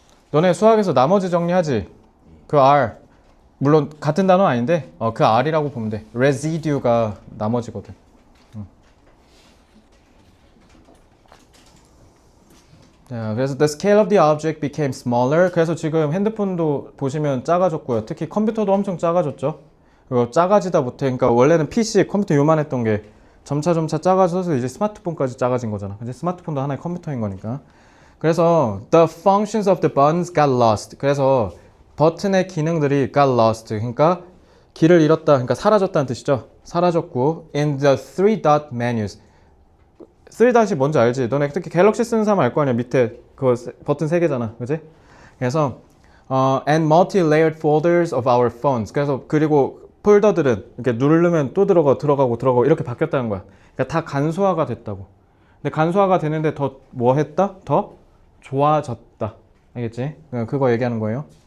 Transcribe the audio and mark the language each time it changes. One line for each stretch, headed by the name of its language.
Korean: 너네 수학에서 나머지 정리하지? 그 R 물론 같은 단어 아닌데 그 R이라고 보면 돼. residue가 나머지거든.
English: 자, 그래서 the scale of the object became smaller.
Korean: 그래서 지금 핸드폰도 보시면 작아졌고요. 특히 컴퓨터도 엄청 작아졌죠. 그리고 작아지다 못해. 그러니까 원래는 PC 컴퓨터 요만했던 게 점차 작아져서 이제 스마트폰까지 작아진 거잖아. 이제 스마트폰도 하나의 컴퓨터인 거니까. 그래서
English: the functions of the buttons got lost.
Korean: 그래서 버튼의 기능들이
English: got lost.
Korean: 그러니까 길을 잃었다. 그러니까 사라졌다는 뜻이죠. 사라졌고
English: in the three dot menus.
Korean: 3닷이 뭔지 알지? 너네 특히 갤럭시 쓰는 사람 알 거 아니야. 밑에 그 버튼 3개잖아. 그지? 그래서
English: and multi-layered folders of our phones.
Korean: 그래서 그리고 폴더들은 이렇게 누르면 또 들어가고 이렇게 바뀌었다는 거야. 그러니까 다 간소화가 됐다고. 근데 간소화가 되는데 더 뭐 했다? 더 좋아졌다. 알겠지? 그거 얘기하는 거예요.